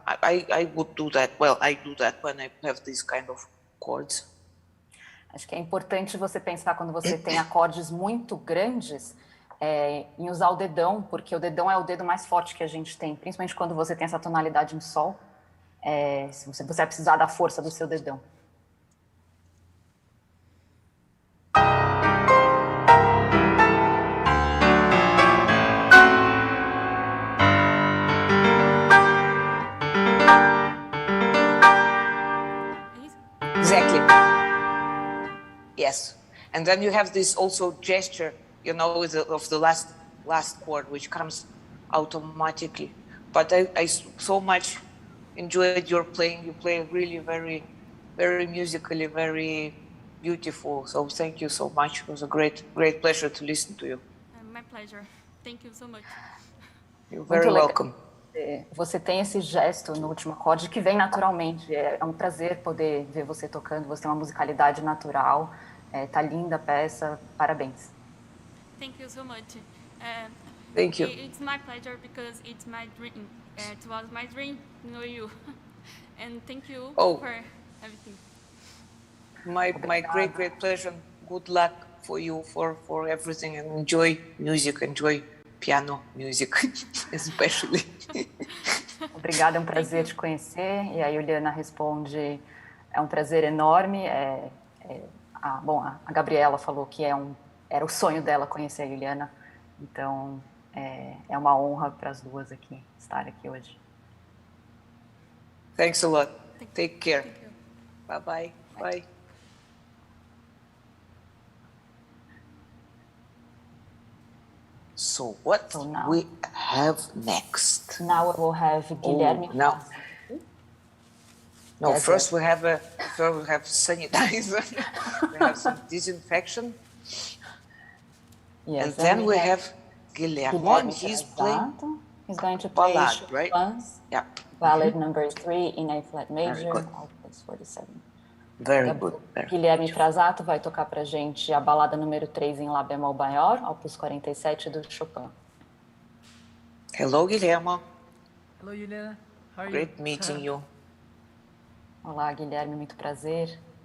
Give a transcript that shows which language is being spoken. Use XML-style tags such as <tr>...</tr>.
<en>I would do that. Well, I do that when I have these kind of chords.</en> <pt>Acho que é importante você pensar quando você tem acordes muito grandes em usar o dedão, porque o dedão é o dedo mais forte que a gente tem, principalmente quando você tem essa tonalidade em Sol. Você vai precisar da força do seu dedão.</pt> <en>Exactly. Yes, and then you have this also gesture, you know, of the last chord, which comes automatically. But I so much enjoyed your playing. You play really very, very musically, very beautiful. So thank you so much. It was a great pleasure to listen to you. My pleasure. Thank you so much. You're very welcome.</en> <pt>Você tem esse gesto no último acorde que vem naturalmente. É um prazer poder ver você tocando. Você tem uma musicalidade natural. Tá linda a peça. Parabéns.</pt> <en>Thank you so much. Thank you. It's my pleasure because it's my dream. It was my dream to know you. And thank you for everything. My great pleasure. Good luck for you for everything, and enjoy music, enjoy piano music, especially.</en> <pt>Obrigada, é um prazer te conhecer. E a Yulianna responde, é um prazer enorme. A Gabriela falou que era o sonho dela conhecer a Yulianna. Então, é uma honra para as duas aqui, estar aqui hoje.</pt> <en>Thanks a lot. Take care. Bye-bye. Bye. So what we have next? Now we will have Guilherme. First we have sanitizer. We have some disinfection. Yes, and then we have Guilherme. He's going to play ballad, right? Yeah. Ballad number 3 in A flat major, opus 47. Very good.</en> <pt>Guilherme Prazato vai tocar pra gente a balada número 3 em Lá bemol maior, opus 47 do Chopin.</pt> <en>Hello, Guilherme. Hello, Yulianna. How are you? Great meeting you.</en> <pt>Olá, Guilherme, muito prazer.</pt>